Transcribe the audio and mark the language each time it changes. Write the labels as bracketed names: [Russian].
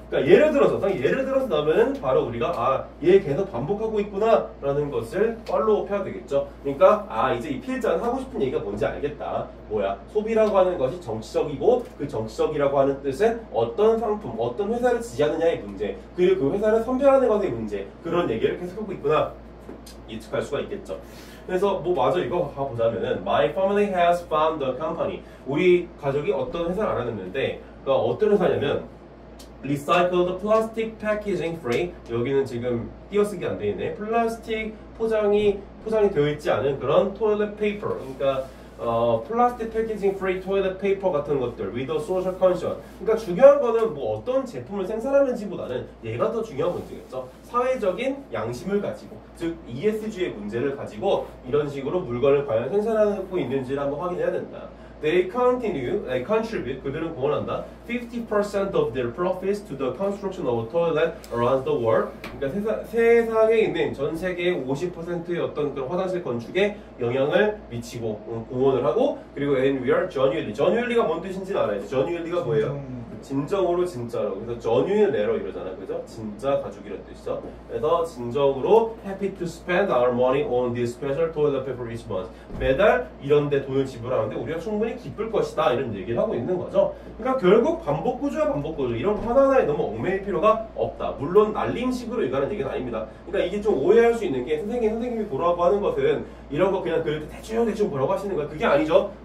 [Korean] 그러니까 예를 들어서 나면은 바로 우리가 얘 계속 반복하고 있구나 라는 것을 팔로우업 해야 되겠죠. 그러니까 이제 이 필자는 하고 싶은 얘기가 뭔지 알겠다. 소비라고 하는 것이 정치적이고 그 정치적이라고 하는 뜻은 어떤 상품, 어떤 회사를 지지하느냐의 문제, 그리고 그 회사를 선별하는 것의 문제, 그런 얘기를 계속하고 있구나 예측할 수가 있겠죠. 그래서 맞아 이거 가보자면은 [English] My family has found a company. [Korean] 우리 가족이 어떤 회사를 알아냈는데 그러니까 어떤 회사냐면 [English] Recycled plastic packaging free. [Korean] 여기는 지금 띄어쓰기 안 돼 있네. 플라스틱 포장이 되어 있지 않은 그런 toilet paper. 그러니까 플라스틱 패키징 프리 토일렛 페이퍼 같은 것들 [English] with a social conscience. [Korean] 그러니까 중요한 거는 어떤 제품을 생산하는지보다는 얘가 더 중요한 문제겠죠. 사회적인 양심을 가지고, 즉 ESG의 문제를 가지고 이런 식으로 물건을 과연 생산하고 있는지를 한번 확인해야 된다. [English] They contribute, [Korean] 그들은 공헌한다. [English] 50% of their profits to the construction of a toilet around the world. [Korean] 그러니까 세상에 있는 전 세계의 50%의 어떤 그런 화장실 건축에 영향을 미치고 공헌을 하고, 그리고 [English] and we are genuinely [Korean] 가 뭔 뜻인지는 알아야지. genuinely가 뭐예요? 진정으로 진짜로. 그래서 genuine 레러 이러잖아, 그죠? 진짜 가죽이라는 뜻이죠. 그래서 진정으로 [English] happy to spend our money on this special toilet paper each month. [Korean] 매달 이런데 돈을 지불하는데 우리가 충분히 기쁠 것이다 이런 얘기를 하고 있는 거죠. 그러니까 결국 반복 구조야, 반복 구조. 이런 거 하나하나에 너무 얽매일 필요가 없다. 물론 날림식으로 얘기하는 얘기는 아닙니다. 그러니까 이게 좀 오해할 수 있는 게 선생님이 보라고 하는 것은 이런 거 그냥 대충 보라고 하시는 거야. 그게 아니죠.